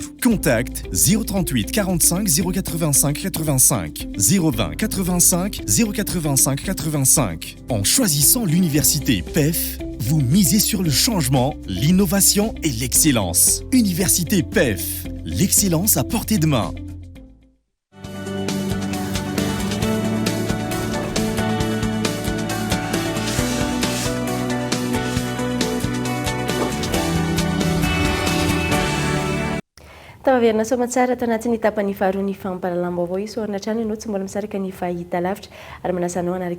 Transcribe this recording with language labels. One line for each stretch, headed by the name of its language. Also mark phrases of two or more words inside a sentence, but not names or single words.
French: Contact 038 45 085 85 020 85 085 85. En choisissant l'université PEF, vous misez sur le changement, l'innovation et l'excellence. Université PEF, l'excellence à portée de main.
Malagasy: Tavaverina somatsara tanaty ny tapany faharoa ny fampahalalam-baovao isorana trano ianao tsy mbola misaraka ny fahita lavitra ary manasanao anaraka